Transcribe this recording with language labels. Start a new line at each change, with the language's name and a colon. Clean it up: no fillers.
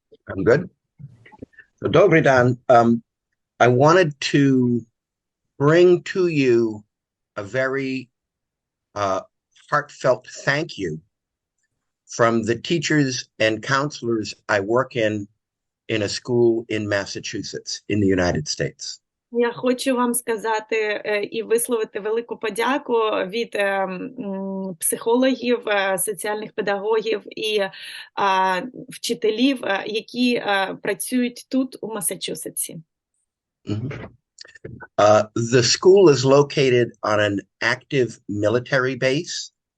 English: I'm good. So,
Ukrainian: Dobry Dan,
English: I wanted to bring to you a very heartfelt thank you from the teachers and counselors I work in a school in Massachusetts, in the United States.
Ukrainian: Я хочу вам сказати і висловити велику подяку від психологів, соціальних педагогів і вчителів, які працюють тут, у Масачусетсі.
English: The school is located on an active military base.